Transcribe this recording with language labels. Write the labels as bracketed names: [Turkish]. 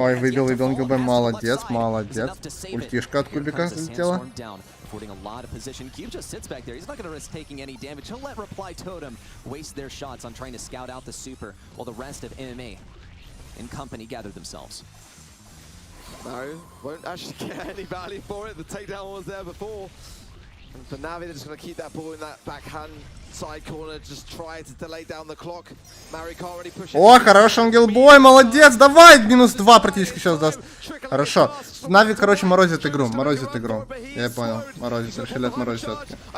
[Russian] Ой, выбил ГБ, молодец, молодец. Ультишка от кубика залетела. [English] Affording a lot of position. Cube just sits back there. He's not going to risk taking any damage. He'll let Reply Totem waste their shots on trying to scout out the super while the rest of MMA and company gather themselves. No, won't actually get any value for it. The takedown was there before. And for Navi, they're just going to keep that ball in that backhand side corner. Just try to delay down the clock. Mary can't really push it. [Russian] О, хороший ангелбой, молодец, давай, -2 практически сейчас даст. Хорошо. Нави, короче, морозит игру. Я понял, морозит, решили отморозить все-таки.